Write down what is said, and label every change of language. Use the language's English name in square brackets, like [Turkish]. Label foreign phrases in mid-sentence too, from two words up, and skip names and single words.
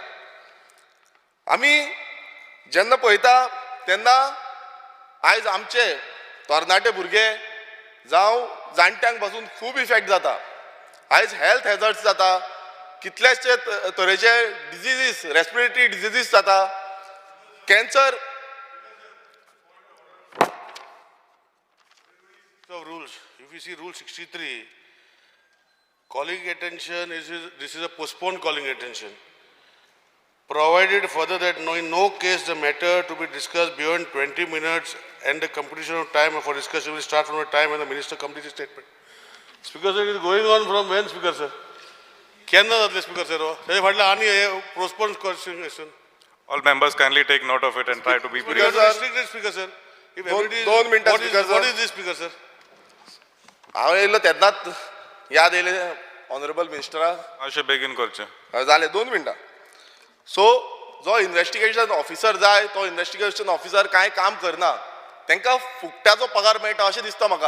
[Konkani] आमी जेन्ना पळयता तेन्ना आयज आमचे तरणाटे भुरगे जावं जाणट्यांक पासून खूब इफेक्ट जाता. आयज [English] health hazards [Konkani] जाता, कितलेशे तरेचे [English] diseases, respiratory diseases [Konkani] जाता, कॅन्सर. [English] Rules. If you see Rule 63, calling attention this is a postponed calling attention. Provided further that in no case the matter to be discussed beyond 20 minutes and the completion of time for discussion will start from the time when the minister completes his statement. Speaker sir, it is going on from when, Speaker sir? [Konkani] Kenna जातले [English] Speaker sir? [Konkani] हे फाटले आनी [English] postponed question. All members kindly take note of it and try to be brief. Speaker sir, restrict it, Speaker sir. If everybody [Konkani] दोन मिनटं, [English] Speaker sir. what is this, Speaker sir? [Konkani] हांव येयलो तेन्नाच याद येयले [English] honorable ministerak. [Konkani] अशें बेगीन करचें. जाले 2 मिनटां. सो जो [English] investigation officer [Konkani] जाय तो [English] investigation officer [Konkani] कांय काम करना, तांकां फुकट्याचो पगार मेळटा अशें दिसता म्हाका.